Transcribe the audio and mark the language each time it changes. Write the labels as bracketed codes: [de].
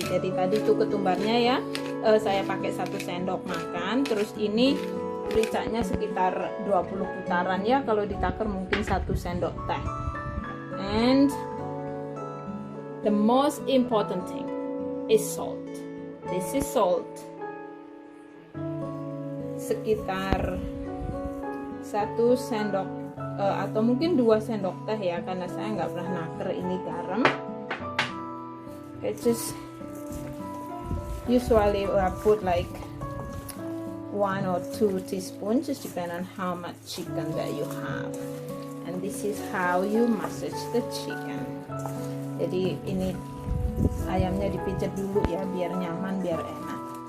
[id] Jadi tadi tuh ketumbarnya ya, saya pakai 1 sendok makan. Terus ini mericanya sekitar 20 putaran ya, kalau ditakar mungkin 1 sendok teh. [en] And the most important thing is salt. This is salt. [id] Sekitar 1 sendok atau mungkin 2 sendok teh ya, karena saya nggak pernah naker ini garam. [en] Okay, just usually I put like 1 or 2 teaspoons, just depend on how much chicken that you have. And this is how you massage the chicken. [id] Jadi ini ayamnya dipijat dulu ya, biar nyaman, biar enak.